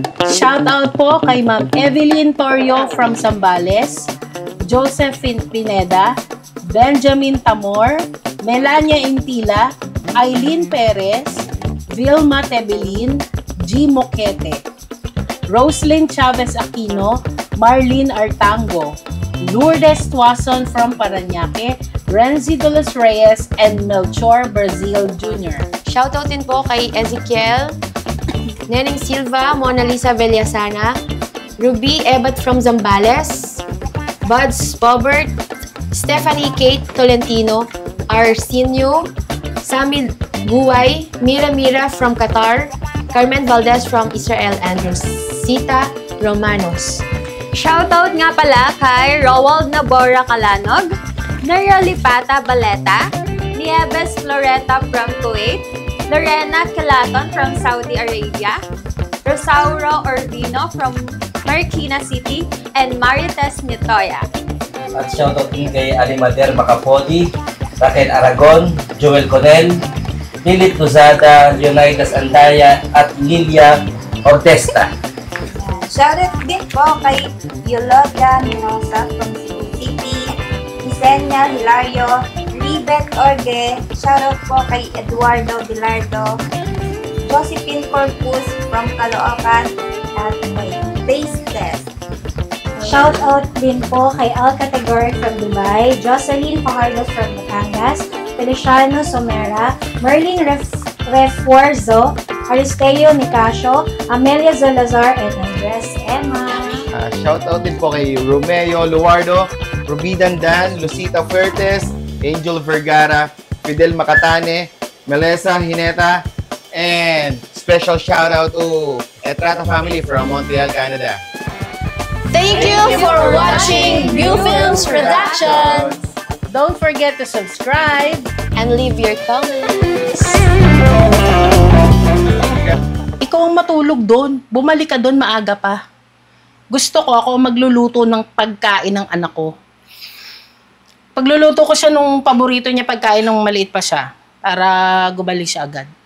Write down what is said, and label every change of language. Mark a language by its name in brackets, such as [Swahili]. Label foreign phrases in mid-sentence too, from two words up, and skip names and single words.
[Filipino] Shoutout po kay Ma'am Evelyn Torio from Zambales, Josephine Pineda, Benjamin Tamor, Melania Intila, Aileen Perez, Vilma Tebelin, G. Moquete, Roslyn Chavez Aquino, Marlene Artango, Lourdes Tuason from Parañaque, Renzi de los Reyes, and Melchor Brazil Jr. Shoutout din po kay Ezekiel, Neneng Silva, Mona Lisa Villasana, Ruby Ebat from Zambales, Buds Bobert, Stephanie Kate Tolentino, Arsenio, Sammy Guay, Mira Mira from Qatar, Carmen Valdez from Israel, and Rosita Romanos. Shoutout nga pala kay Rowald Nabora Kalanog, Naria Lipata Baleta, Nieves Floreta from Kuwait, Lorena Kilaton from Saudi Arabia, Rosauro Ordino from Marikina City, and Marites Nitoya. At shoutout din kay Alimader Macapodi, Raquel Aragon, Joel Conel, Philip Luzada, Leonidas Andaya, at Lilia Ortesta. Shoutout din po kay Yolodia Minosa from Cebu City, Isenia Hilario, Libet Orge, shoutout po kay Eduardo Bilardo, Josephine Corpus from Caloocan, at kay Base Test. Shoutout din po kay Al Category from Dubai, Jocelyn Fajardos from Batangas, Feliciano Somera, Merlin Refuerzo, Aristeo Nicasio, Amelia Zalazar, and Andres Emma. Shoutout din po kay Romeo Luardo, Rubidan Dan, Lucita Fuertes, Angel Vergara, Fidel Macatane, Melissa Hineta, [English] and special shoutout to Etrata family from Montreal, Canada. Thank you for watching View Films Productions! Don't forget to subscribe And leave your comments. [Filipino] Ikaw ang matulog doon. Bumalik ka doon maaga pa. Gusto ko ako magluluto ng pagkain ng anak ko. Pagluluto ko siya nung paborito niya pagkain nung maliit pa siya. Para gumalik siya agad.